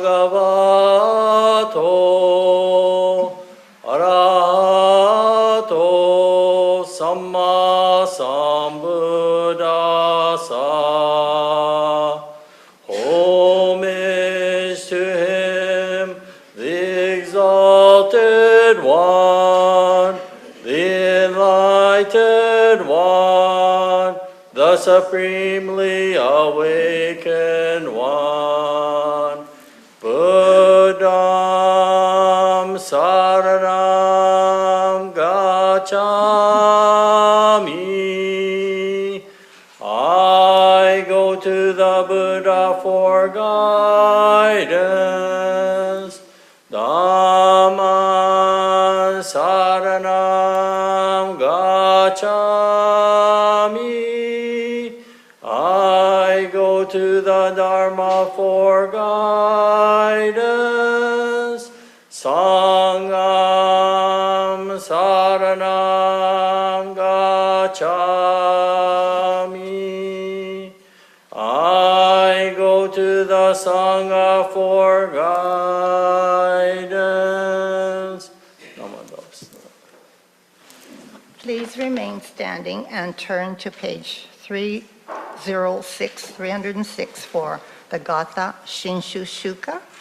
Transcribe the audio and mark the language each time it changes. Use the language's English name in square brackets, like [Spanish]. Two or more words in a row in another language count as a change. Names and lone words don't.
[Pali] bhagavato arahato samma sambuddhassa. [English] Homage to him, the exalted one, the enlightened one, the supremely awakened one. [Pali] Buddham saranam gacchami. [English] I go to the Buddha for guidance. [Pali] Dhamman saranam gacchami. [English] I go to the Dharma for guidance. [Pali] Sangham saranam gacchami. [English] I go to the Sangha for guidance. Namandavs. Please remain standing and turn to page 306 for the Gatha Shinshu Shuka.